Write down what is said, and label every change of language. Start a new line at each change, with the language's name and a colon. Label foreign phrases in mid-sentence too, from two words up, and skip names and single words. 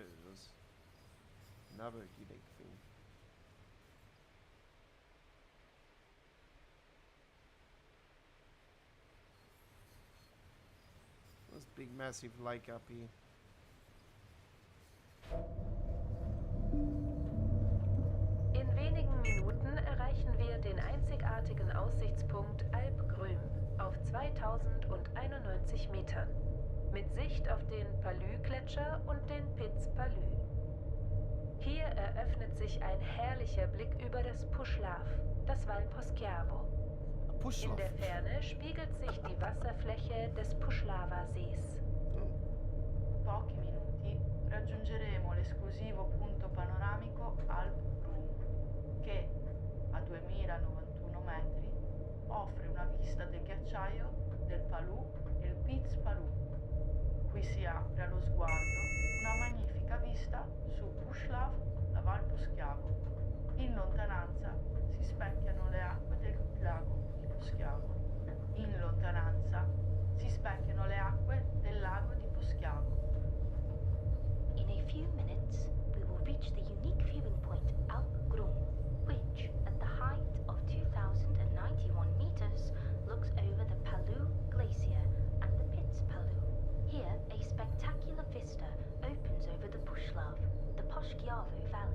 English: It was another unique thing. This big massive lake up here.
German: In wenigen Minuten erreichen wir den einzigartigen Aussichtspunkt Alpgrün auf 2091 Metern, mit Sicht auf den Palü-Gletscher und den Piz Palü. Hier eröffnet sich ein herrlicher Blick über das Puszlav, das Val Poschiavo. In der Ferne spiegelt sich die Wasserfläche des Puszlava-Sees.
Italian: Pochi minuti raggiungeremo l'esclusivo punto panoramico Alp-Grün, che a 2091 metri offre una vista del ghiacciaio del Palù e il Piz Palù. Qui si apre allo sguardo una magnifica vista su Puszlav, la Val Poschiavo. In lontananza si specchiano le acque del lago di Poschiavo. In lontananza si specchiano le acque del lago di Poschiavo.
English: In a few minutes, we will reach the unique viewing point Alpgrün, which, at the height of 2091 meters, looks over the Palü Glacier and the Piz Palü. Here, a spectacular vista opens over the Puszlav, the Poschiavo Valley.